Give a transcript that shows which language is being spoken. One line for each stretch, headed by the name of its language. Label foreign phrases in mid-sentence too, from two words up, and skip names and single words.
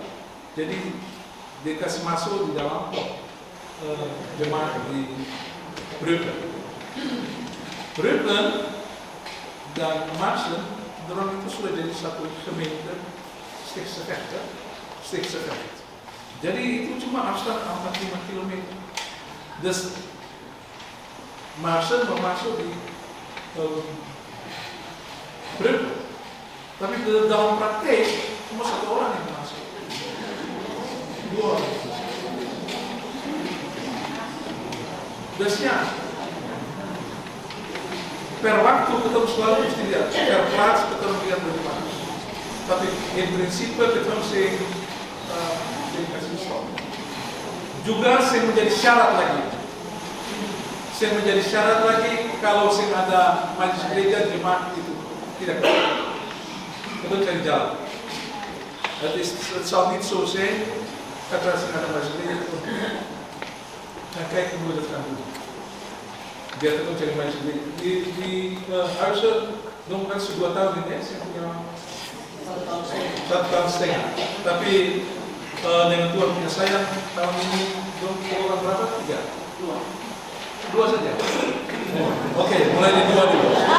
Indonesian: Jadi dikasih masuk di dalam jemaat di Breukelen dan Marsen, orang itu sudah jadi satu gemeente Stichtse-Vecht. Jadi itu cuma afstand 45 km. Dus Marsen masuk di Breukelen. Tapi dalam praktek cuma 1 orang yang masuk. 2 orang. Biasanya per waktu kita selalu mesti lihat, per plaats kita lihat bagaimana. Tapi
Dutch: in prinsip
Indonesian: kita mesti kasih stop. Juga menjadi syarat lagi. Kalau ada majelis gereja jemaat itu tidak kita cari jalan.
Dutch: Het zal niet zo zijn dat als je naar de
Indonesian: majelis gereja
Dutch: dan kijken hoe we dat gaan doen.
Indonesian: Biar kita cari majelis gereja. Di Huizen dong kan 2 tahun ini saya punya 1 tahun setengah. Tapi dengan Tuhan punya sayang tahun ini dong orang berapa? 2 saja. Oke, mulai di 2 dulu.